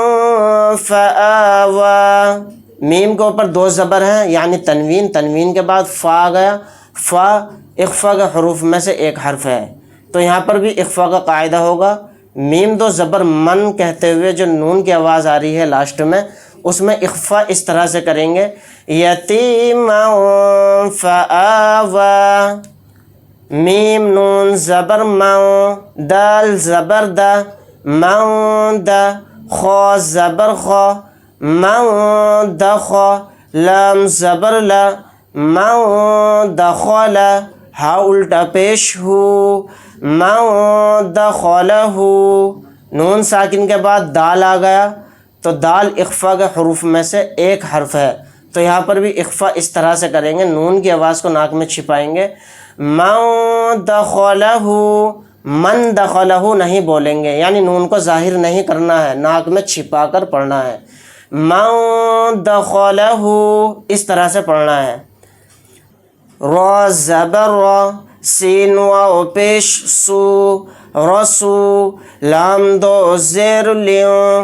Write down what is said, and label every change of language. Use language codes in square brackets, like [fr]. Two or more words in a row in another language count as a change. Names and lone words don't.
[ur] فآوا، میم کے اوپر دو زبر ہیں یعنی تنوین، تنوین کے بعد فا آ گیا، فا اخفا کے حروف میں سے ایک حرف ہے، تو یہاں پر بھی اخفا کا قاعدہ ہوگا، میم دو زبر من کہتے ہوئے جو نون کی آواز آ رہی ہے لاسٹ میں اس میں اخفا اس طرح سے کریں گے، یتیما فآوا، میم نون زبر مو، دال زبر دا، مو دا، خا زبر خا، مو دخا، لام زبر لا، مو دخل، ہا الٹا پیش ہو، مو دخلہ، نون ساکن کے بعد دال آ گیا تو دال اخفا کے حروف میں سے ایک حرف ہے، تو یہاں پر بھی اخفا اس طرح سے کریں گے، نون کی آواز کو ناک میں چھپائیں گے، مو دخلہ، من دخلہ نہیں بولیں گے، یعنی نون کو ظاہر نہیں کرنا ہے، ناک میں چھپا کر پڑھنا ہے، مو دخلہ اس طرح سے پڑھنا ہے، را زبر را، سین واو پیش سو، رسو، لام دو زیر لیوں،